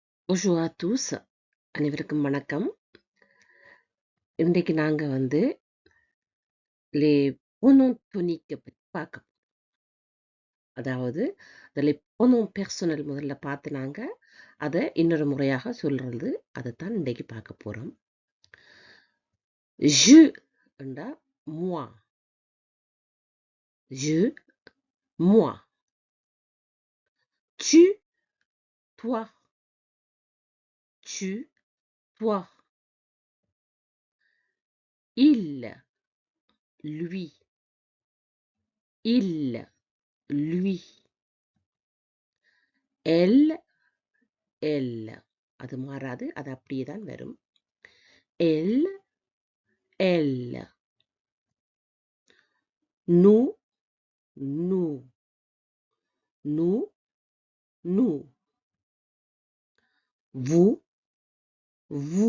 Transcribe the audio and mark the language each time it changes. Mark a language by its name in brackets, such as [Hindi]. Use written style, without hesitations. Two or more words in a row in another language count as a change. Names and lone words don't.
[French] Bonjour à tous. [Tamil] அனைவருக்கும் வணக்கம். இன்றைக்கு நாங்க [French] les pronoms toniques [Tamil] பத்தி பார்க்க போறோம். அதாவது [French] les pronoms personnels [Tamil] முதல்ல பார்த்து நாங்க அதை இன்னொரு முறையாக சொல்றது அதைத்தான் இன்றைக்கு பார்க்க போறோம். [French] Je என்றா moi. Je, moi. Tu, toi. Tu, toi. Il, lui. Il, lui. Elle, elle. [Tamil] அது மாறாது, அது அப்படியே தான் வரும். [French] Elle, elle. Nous, nous. Nous, nous. Vous, vous.